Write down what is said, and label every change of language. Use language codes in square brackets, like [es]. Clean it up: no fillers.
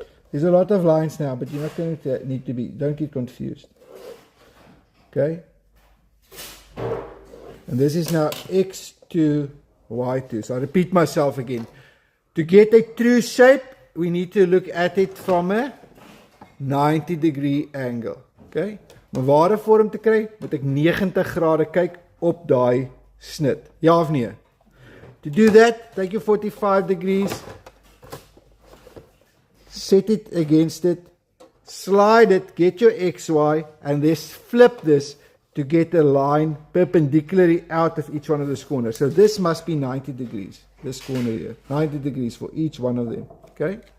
[en] There's a lot of lines now, but you're not going to need to be, don't get confused. Okay? And this is now x2, y2. So I repeat myself again. To get a true shape, we need to look at it from a 90-degree angle. Okay? [af] Om 'n ware vorm te kry, moet ek 90 grade kyk op daai snit. Ja of nee? [en] To do that, take your 45 degrees, set it against it, slide it, get your XY, and then flip this to get a line perpendicularly out of each one of those corners. So this must be 90 degrees, this corner here, 90 degrees for each one of them, okay?